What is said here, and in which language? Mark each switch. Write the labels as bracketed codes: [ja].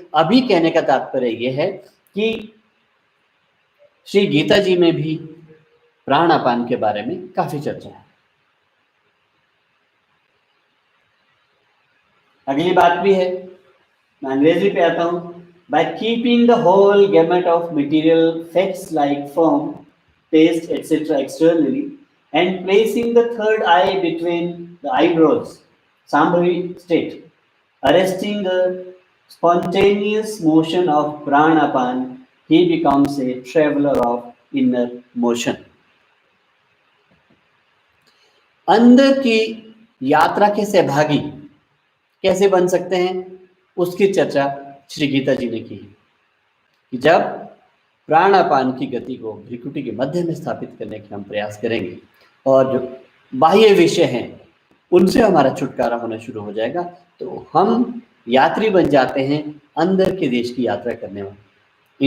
[hi] अभी कहने का तात्पर्य यह है कि श्री गीता जी में भी प्राणापान के बारे में काफी चर्चा है. अगली बात भी है, मैं अंग्रेजी पे आता हूँ. [en] By keeping the whole gamut of material facts like form, taste, etc. externally and placing the third eye between the eyebrows, Sambhavi state, arresting the spontaneous motion of pranapan, he becomes a traveler of inner motion. [hi] अंदर की यात्रा के सहभागी कैसे बन सकते हैं उसकी चर्चा श्री गीता जी ने की कि जब प्राणापान की गति को भ्रिकुटी के मध्य में स्थापित करने के हम प्रयास करेंगे और जो बाह्य विषय हैं उनसे हमारा छुटकारा होना शुरू हो जाएगा, तो हम यात्री बन जाते हैं अंदर के देश की यात्रा करने वाले.